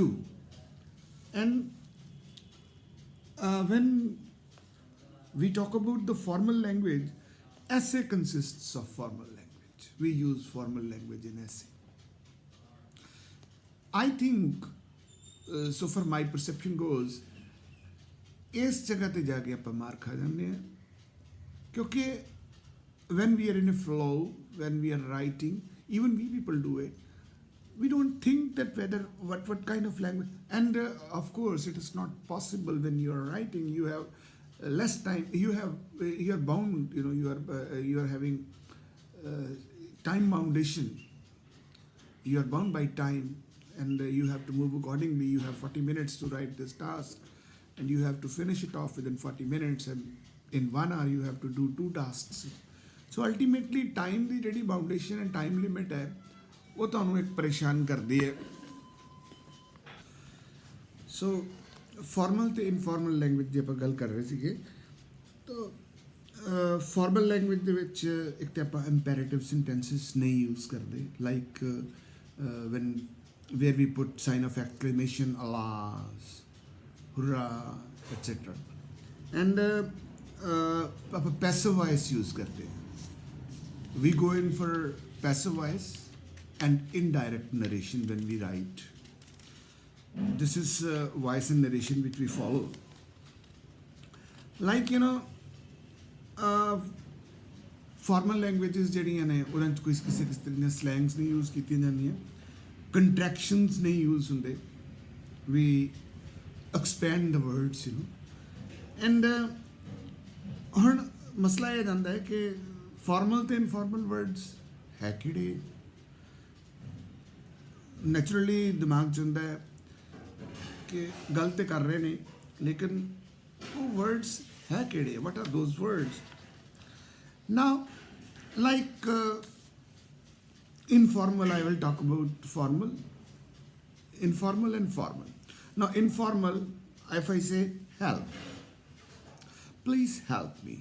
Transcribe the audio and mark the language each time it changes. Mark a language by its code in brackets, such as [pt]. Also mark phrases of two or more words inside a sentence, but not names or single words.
[en] And when we talk about the formal language, essay consists of formal language. We use formal language in essay. I think, so far my perception goes, [hi] इस जगह ते जाके आप मार खा जाने हैं, [en] क्योंकि when we are in a flow, when we are writing, even we people do it, we don't think that whether what kind of language, and of course it is not possible. When you are writing, you have less time, you are bound, you are having time foundation, you are bound by time, and you have to move accordingly. You have 40 minutes to write this task, and you have to finish it off within 40 minutes, and in 1 hour you have to do 2 tasks. So ultimately time [pa] ਦੀ ਜਿਹੜੀ [en] boundation and time limit [pa] ਹੈ ਉਹ ਤੁਹਾਨੂੰ ਇੱਕ ਪਰੇਸ਼ਾਨ ਕਰਦੀ ਹੈ. ਸੋ ਫਾਰਮਲ ਤੇ [en] informal language [pa] ਦੀ ਆਪਾਂ ਗੱਲ ਕਰ ਰਹੇ ਸੀਗੇ. ਤਾਂ [en] formal language [pa] ਦੇ ਵਿੱਚ ਇੱਕ ਤਾਂ ਆਪਾਂ [en] imperative sentences [pa] ਨਹੀਂ ਯੂਜ਼ ਕਰਦੇ, ਲਾਈਕ [en] when where we put sign of exclamation, alas, hurrah, etc. And passive voice use [hi] करते हैं. [en] We go in for passive voice and indirect narration when we write. This is voice and narration which we follow. Like, formal languages [pa] ਜਿਹੜੀਆਂ ਨੇ ਉਹਨਾਂ 'ਚ ਕਿਸੇ ਤਰ੍ਹਾਂ ਦੀਆਂ slangs ਨਹੀਂ use ਕੀਤੀਆਂ ਜਾਂਦੀਆਂ, contractions ਨਹੀਂ use ਹੁੰਦੇ. [en] We expand the words, and [pa] ਹੁਣ ਮਸਲਾ ਇਹ ਜਾਂਦਾ ਹੈ ਕਿ formal ਤੇ [en] informal words [pa] ਹੈ ਕਿਹੜੇ. Naturally ਦਿਮਾਗ 'ਚ ਹੁੰਦਾ ਹੈ ਕਿ ਗੱਲ ਤੇ ਕਰ ਰਹੇ ਨੇ ਲੇਕਿਨ ਉਹ words ਹੈ ਕਿਹੜੇ, [en] what are those words. Now, like informal, I will talk about formal, informal and formal. Now, informal, if I say help, please help me.